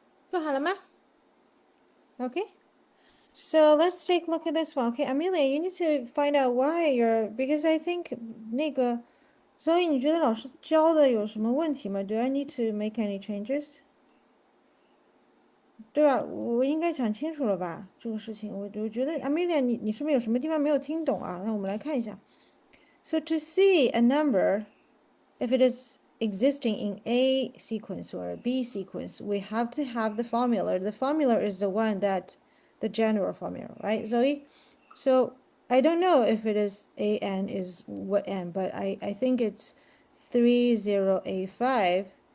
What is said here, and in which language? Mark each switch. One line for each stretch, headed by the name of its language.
Chinese: 楚好了吗
English: ？Okay. So let's take a look at this one. Okay, Amelia, you need to find out why because I think
Chinese: 那个 Zoe, 你觉得老师教的有什么问题吗？
English: Do I need to make any changes?
Chinese: 对吧？我应该讲清楚了吧？这个事情，我觉得 Amelia，你是不是有什么地方没有听懂啊？那我们来看一下。
English: So to see a number, if it is existing in A sequence or B sequence, we have to have the formula. The formula is the one that the general formula, right, Zoe? So I don't know if it is AN is what N, but I think it's 30A5.